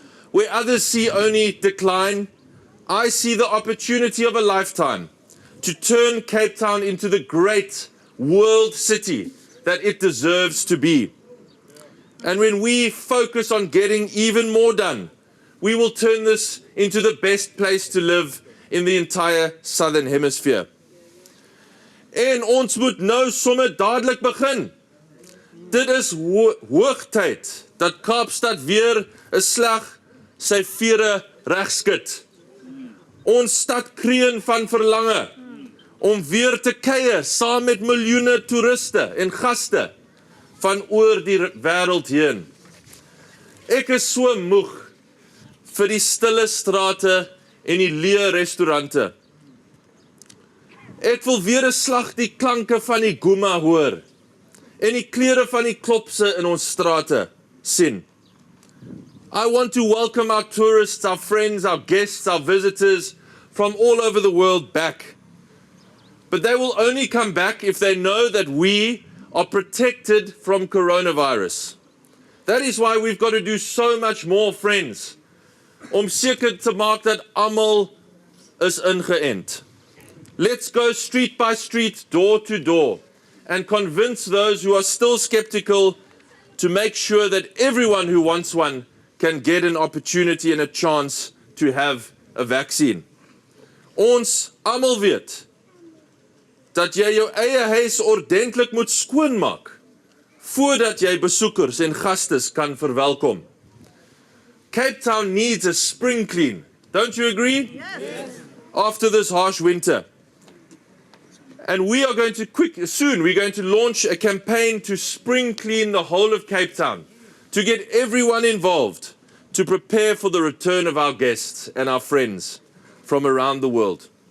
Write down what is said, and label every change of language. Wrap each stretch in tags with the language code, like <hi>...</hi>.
<en>Where others see only decline, I see the opportunity of a lifetime to turn Cape Town into the great world city that it deserves to be. And when we focus on getting even more done, we will turn this into the best place to live in the entire Southern Hemisphere.</en> <af>En ons moet nou sommer dadelik begin. Dit is hoogtyd dat Kaapstad weer 'n slag sy vere regskud. Ons stad kreun van verlange om weer te kuier saam met miljoene toeriste en gaste van oor die wêreld heen. Ek is so moeg vir die stille strate en die leë restaurante. Ek wil weer 'n slag die klanke van die guma hoor en die kleure van die klopse in ons strate sien.</af> <en>I want to welcome our tourists, our friends, our guests, our visitors from all over the world back. But they will only come back if they know that we are protected from coronavirus. That is why we've got to do so much more, friends, om seker te maak dat almal is ingeënt. Let's go street by street, door to door, and convince those who are still skeptical to make sure that everyone who wants one can get an opportunity and a chance to have a vaccine.</en> <af>Ons almal weet dat jy jou eie huis ordentlik moet skoonmaak voordat jy besoekers en gastes kan verwelkom.</af> <en>Cape Town needs a spring clean. Don't you agree? Yes. After this harsh winter. And we are going to we're going to launch a campaign to spring clean the whole of Cape Town, to get everyone involved, to prepare for the return of our guests and our friends from around the world.</en>